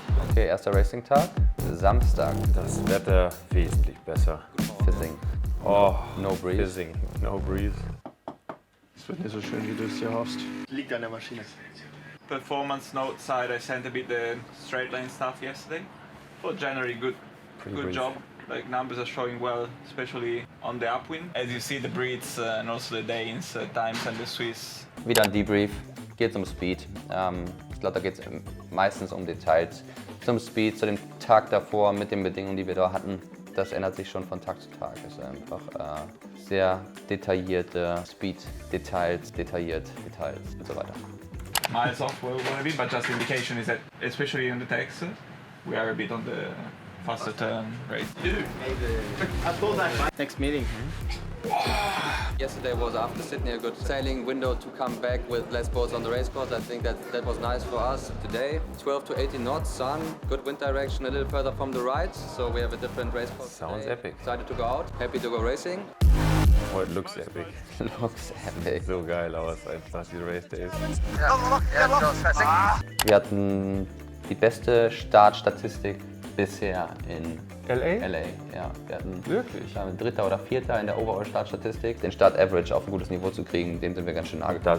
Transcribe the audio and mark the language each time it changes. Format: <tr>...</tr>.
<de>Okay, erster Racing-Tag, Samstag. Das Wetter wesentlich besser.</de> <en>Fizzing. Oh, no breeze. Fizzing, no breeze.</en> <de>Es wird nicht so schön, wie du es dir hoffst. Liegt an der Maschine.</de> <en>Performance note side, I sent a bit the straight line stuff yesterday. But generally good job. Like numbers are showing well, especially on the upwind. As you see the Brits and also the Danes at times and the Swiss.</en> <de>Wieder ein Debrief, geht um Speed. Ich glaube, da geht es meistens um Details. Zum Speed, zu dem Tag davor, mit den Bedingungen, die wir da hatten. Das ändert sich schon von Tag zu Tag. Es ist einfach sehr detaillierte Speed-Details, Details und so weiter.</de> <en>Miles off where we want to be, but just indication is that, especially in the Texas, we are a bit on the faster turn rate. Next meeting. Yesterday was after Sydney a good sailing window to come back with less boats on the race course. I think that was nice for us today. 12 to 18 knots, sun, good wind direction, a little further from the right. So we have a different race course. Sounds today. epic. Excited to go out, happy to go racing. Oh, it looks epic. Looks epic.</en> <de>So geil aus, einfach die Race Days. Wir hatten die beste Startstatistik bisher in LA? LA, ja. Wir hatten Wirklich? Dritter oder Vierter in der Overall-Startstatistik. Den Start-Average auf ein gutes Niveau zu kriegen, dem sind wir ganz schön nah gekommen.</de>